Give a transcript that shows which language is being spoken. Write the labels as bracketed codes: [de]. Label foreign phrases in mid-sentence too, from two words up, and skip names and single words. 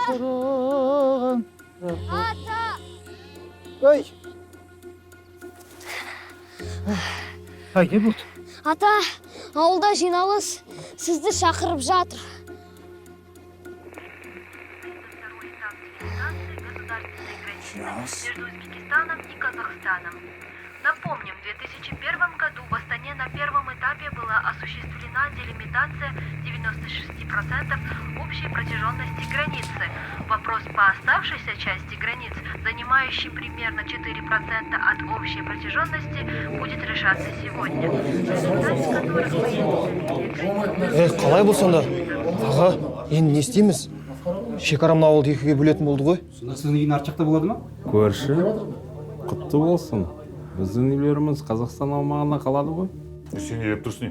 [kk] Ата! Ай! Ай, не болды? Ата, ауылда жиналыс сізді шақырып жатыр. [ru] Между Узбекистаном и Казахстаном. Напомним, в 2001 году в Астане на первом этапе была осуществлена делимитация 96% общей протяженности границы. Вопрос по оставшейся части границ, занимающий примерно 4% от общей протяженности, будет решаться сегодня. [kk] Қалай бұл сонда? Аға, енді не істейміз? Шекарамын ауылды екіге бөлетін болды ғой. Сонда сіздің үйдің арт жақта болады ма? Көрші, құтты болсын. Біздің үйлеріміз Қазақстан аумағына қалады ғой. Сен не деп тұрсың?